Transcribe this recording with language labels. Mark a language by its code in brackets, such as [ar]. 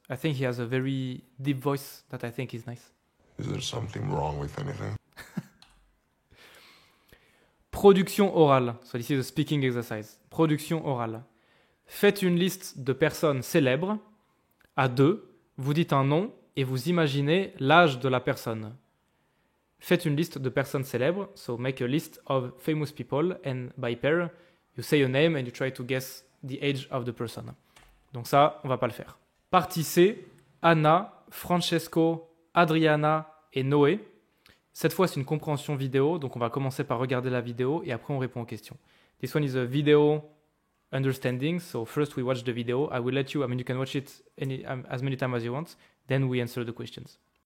[en] I think he has a very deep voice that I think is nice. Is there something wrong with anything? [fr] Production orale. [en] So this is a speaking exercise. [fr] Production orale. Faites une liste de personnes célèbres à deux. Vous dites un nom et vous imaginez l'âge de la personne. Faites une liste de personnes célèbres. [en] So make a list of famous people and by pair, you say a name and you try to guess the age of the person. [fr] Donc ça, on va pas le faire. Partie C, Anna, Francesco, Adriana et Noé. Cette fois, c'est une compréhension vidéo, donc on va commencer par regarder la vidéo et après on répond aux questions. [en] This one is a video understanding, so first we watch the video. I will let you, you can watch it as many times as you want, then we answer the questions.